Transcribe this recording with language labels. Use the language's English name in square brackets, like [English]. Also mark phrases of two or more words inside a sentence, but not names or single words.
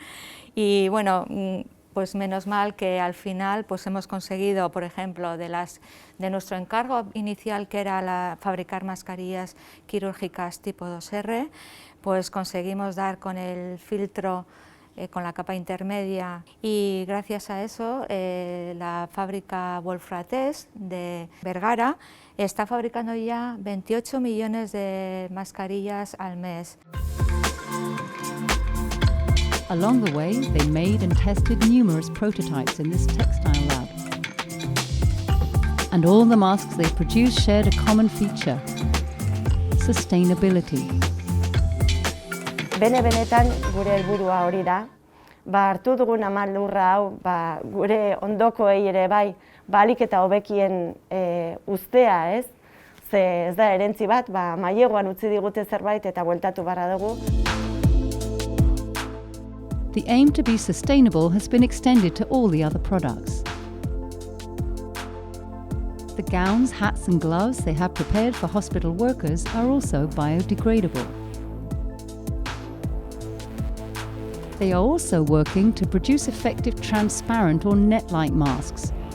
[Spanish] Y bueno, pues menos mal que al final pues hemos conseguido, por ejemplo, de nuestro encargo inicial, que era fabricar mascarillas quirúrgicas tipo 2R, pues conseguimos dar con el filtro con la capa intermedia, y gracias a eso la fábrica Wolfrates de Vergara está fabricando ya 28 millones de mascarillas al mes. [English] Along the way, they made and tested numerous prototypes in this textile lab. And all the masks they produced shared a common feature: sustainability. [Basque] Benetan gure helburua hori da. Hartu dugun lurra hau, gure ondokoei ere bai, ahalik eta hobekien uztea, ez? Ze ez da erentzi bat, maileguan utzi digute zerbait eta bueltatu barra dugu. [English] The aim to be sustainable has been extended to all the other products. The gowns, hats and gloves they have prepared for hospital workers are also biodegradable. They are also working to produce effective transparent or net-like masks.